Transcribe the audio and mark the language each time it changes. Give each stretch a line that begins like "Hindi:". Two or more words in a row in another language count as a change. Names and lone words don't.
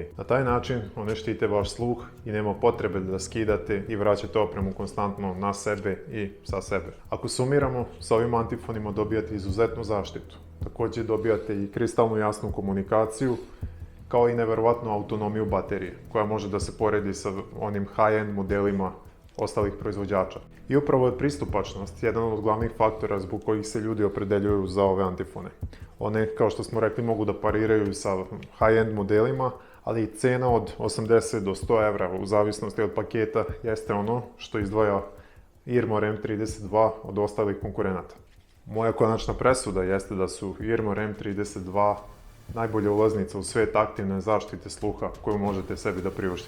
Serbian: Na taj način one štite vaš sluh i nema potrebe da skidate i vraćate opremu konstantno na sebe i sa sebe. Ako sumiramo, sa ovim antifonima dobijate izuzetnu zaštitu. Također dobijate i kristalno jasnu komunikaciju, kao i neverovatnu autonomiju baterije, koja može da se poredi sa onim high-end modelima ostalih proizvođača. I upravo je pristupačnost jedan od glavnih faktora zbog kojih se ljudi opredeljuju za ove antifone. One, kao što smo rekli, mogu da pariraju sa high-end modelima, ali i cena od 80 do 100 evra u zavisnosti od paketa jeste ono što izdvaja Irmor M32 od ostalih konkurenata. Moja konačna presuda jeste da su Irmor M32 najbolja ulaznica u svijet aktivne zaštite sluha koju možete sebi da priuštite.